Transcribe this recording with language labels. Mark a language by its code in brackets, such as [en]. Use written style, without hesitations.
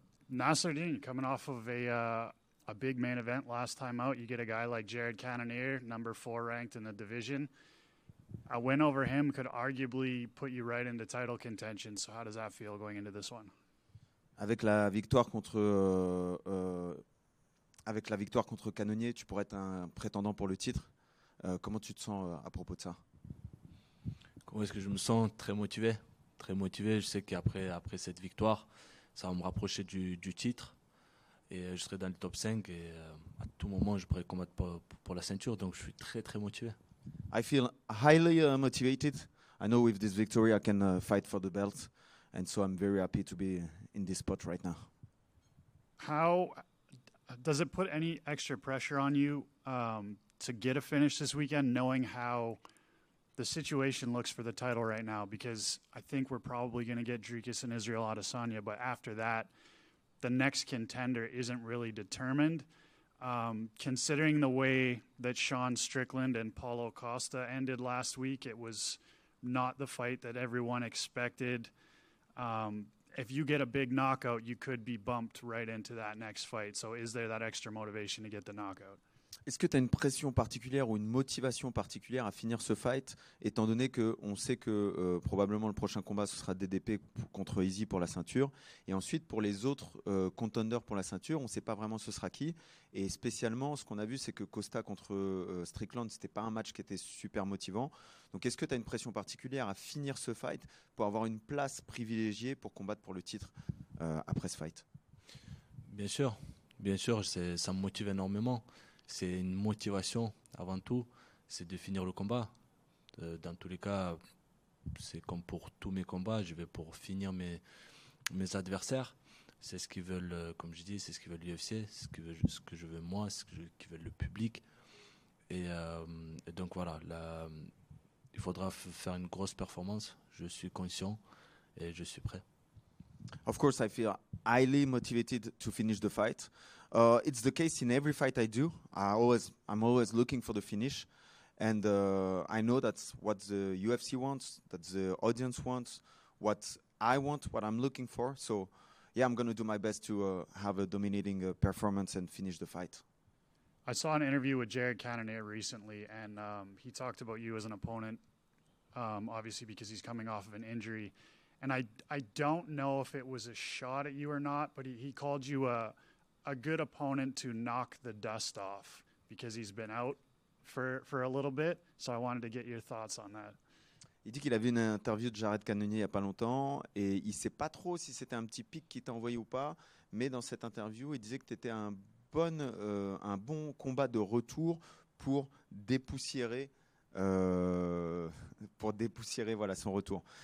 [en] Nassourdine, coming off of a big main event last time out, you get a guy like Jared Cannonier, number 4 ranked in the division. A win over him could arguably put you right into title contention. So how does that feel going into this one? [fr] Avec la victoire contre Canonnier, tu pourrais être un prétendant pour le titre. Comment tu te sens à propos de ça? Comment est-ce que je me sens? Très motivé. Très motivé. Je sais qu'après cette victoire, ça va me rapprocher du titre. Et je serai dans le top 5. Et à tout moment, je pourrai combattre pour la ceinture. Donc je suis très, très motivé. [en] I feel highly motivated. I know with this victory I can fight for the belt. And so I'm very happy to be in this spot right now. How does it put any extra pressure on you to get a finish this weekend, knowing how the situation looks for the title right now? Because I think we're probably going to get Dricus and Israel Adesanya, but after that, the next contender isn't really determined. Considering the way that Sean Strickland and Paulo Costa ended last week, it was not the fight that everyone expected. If you get a big knockout, you could be bumped right into that next fight. So is there that extra motivation to get the knockout? [fr] Est-ce que tu as une pression particulière ou une motivation particulière à finir ce fight, étant donné qu'on sait que probablement le prochain combat ce sera DDP contre Easy pour la ceinture, et ensuite pour les autres contenders pour la ceinture, on ne sait pas vraiment ce sera qui, et spécialement ce qu'on a vu c'est que Costa contre Strickland, c'était pas un match qui était super motivant. Donc est-ce que tu as une pression particulière à finir ce fight pour avoir une place privilégiée pour combattre pour le titre après ce fight? Bien sûr, ça me motive énormément. C'est une motivation avant tout, c'est de finir le combat. Dans tous les cas, c'est comme pour tous mes combats, je vais pour finir mes adversaires. C'est ce qu'ils veulent, comme je dis, c'est ce qu'ils veulent l'UFC, c'est ce que je veux moi, c'est ce que veut le public. Et donc voilà, là, il faudra faire une grosse performance. Je suis conscient et je suis prêt. [en] Of course, I feel highly motivated to finish the fight. It's the case in every fight I do. I'm always looking for the finish, and I know that's what the UFC wants, that the audience wants, what I want, what I'm looking for. So, yeah, I'm going to do my best to have a dominating performance and finish the fight. I saw an interview with Jared Cannonier recently, and he talked about you as an opponent, obviously because he's coming off of an injury. And I don't know if it was a shot at you or not, but he called you a good opponent to knock the dust off because he's been out for a little bit. So I wanted to get your thoughts on that. [fr] Il dit qu'il a vu une interview de Jared Cannonier il n'y a pas longtemps et il ne sait pas trop si c'était un petit pic qu'il t'a envoyé ou pas, mais dans cette interview, il disait que tu étais un bon combat de retour pour dépoussiérer voilà, son retour.